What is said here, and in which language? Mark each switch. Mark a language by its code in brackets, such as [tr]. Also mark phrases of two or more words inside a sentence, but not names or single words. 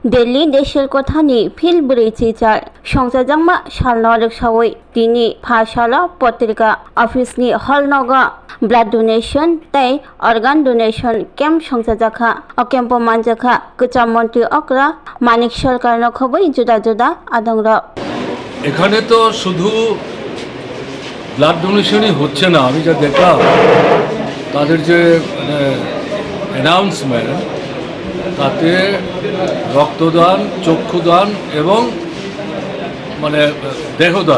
[brx] दिल्ली देशेर कथा नि फिल ब्रैजिचार संसारजांमा सालनारक सावै तिनि फाशाला पत्रिका अफिसनि हलनगा [en] blood donation [brx] तै [en] organ donation camp [brx] संसारजाखा अकेम्प मानजाखा गोजाम मन्त्री अकरा मानिक सरकार नखबै जुदा जुदा आदंरा [bn] এখানে তো শুধু [en] blood donation [bn] হচ্ছে না। আমি যা দেখলাম তাদের যে অ্যানাউন্সমেন্ট তাতে রক্তদান, চক্ষুদান এবং দেহদান।